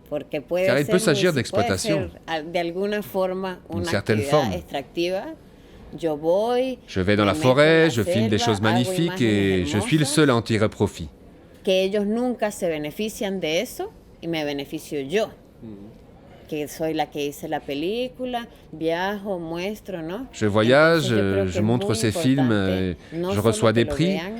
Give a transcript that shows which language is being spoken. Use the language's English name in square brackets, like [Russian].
[French] Car il peut s'agir d'exploitation, d'une certaine forme. Je vais dans la forêt, je filme des choses magnifiques et je suis le seul à en tirer profit. [Spanish] Que nunca se benefician de eso y me beneficio yo. Que soy la que hice la película, viajo, muestro, ¿no? [French] Je voyage, je montre ces films, je reçois des prix.